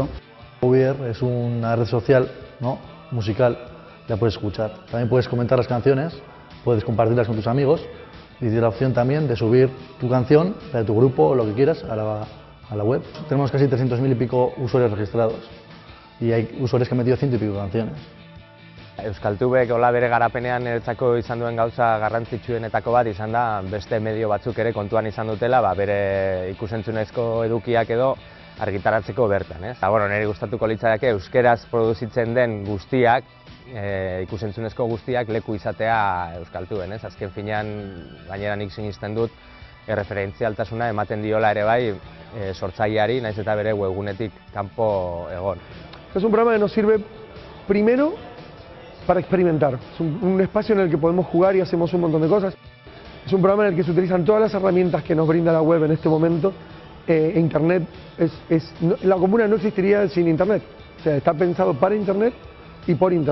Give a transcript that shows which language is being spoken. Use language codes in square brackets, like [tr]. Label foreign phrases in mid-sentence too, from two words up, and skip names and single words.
[es] Uber es una red social, ¿no?, musical, la puedes escuchar. También puedes comentar las canciones, puedes compartirlas con tus amigos y tienes la opción también de subir tu canción, la de tu grupo o lo que quieras a la web. Tenemos casi 300.000 y pico usuarios registrados y hay usuarios que han metido 100 y pico canciones. [eu] Euskaltubek hola bere garapenean niretzako izan duen gauza garrantzitsuenetako bat izan da beste medio batzuk ere kontuan izan dutela bere ikusentzunezko edukiak edo argitaratzeko bertan. Niri gustatuko litzateke euskeraz produzitzen den guztiak, ikusentzunezko guztiak leku izatea Euskaltuben. Azken finean, gainera nik sinisten dut, erreferentzialtasuna ematen diola ere bai sortzaileari, naiz eta bere webgunetik kanpo egon. [es] Es un programa que nos sirve primero para experimentar. Es un espacio en el que podemos jugar y hacemos un montón de cosas. Es un programa en el que se utilizan todas las herramientas que nos brinda la web en este momento. Internet, la comuna no existiría sin Internet, o sea, está pensado para Internet y por Internet.